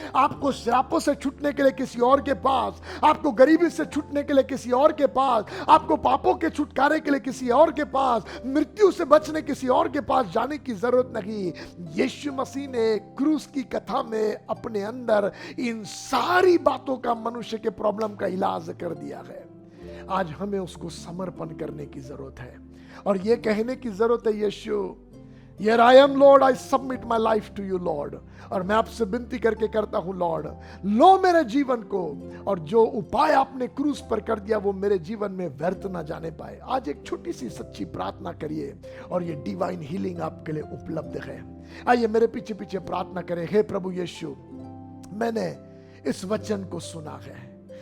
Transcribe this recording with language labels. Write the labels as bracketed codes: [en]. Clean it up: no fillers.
[hi] आपको श्रापों से छूटने के लिए किसी और के पास, आपको गरीबी से छूटने के लिए किसी और के पास, आपको पापों के छुटकारे के लिए किसी और के पास, मृत्यु से बचने किसी और के पास जाने की जरूरत नहीं। यीशु मसीह ने क्रूस की कथा में अपने अंदर इन सारी बातों का, मनुष्य के प्रॉब्लम का इलाज कर दिया है। आज हमें उसको समर्पण करने की जरूरत है और यह कहने की जरूरत है, [en] Here I am, Lord, I submit my life to you, Lord. [hi] और मैं आपसे विनती करके करता हूं, लॉर्ड, लो मेरे जीवन को, और जो उपाय आपने क्रूस पर कर दिया वो मेरे जीवन में व्यर्थ ना जाने पाए। आज एक छोटी सी सच्ची प्रार्थना करिए और ये डिवाइन हीलिंग आपके लिए उपलब्ध है। आइए मेरे पीछे पीछे प्रार्थना करें। हे प्रभु यीशु, मैंने इस वचन को सुना है।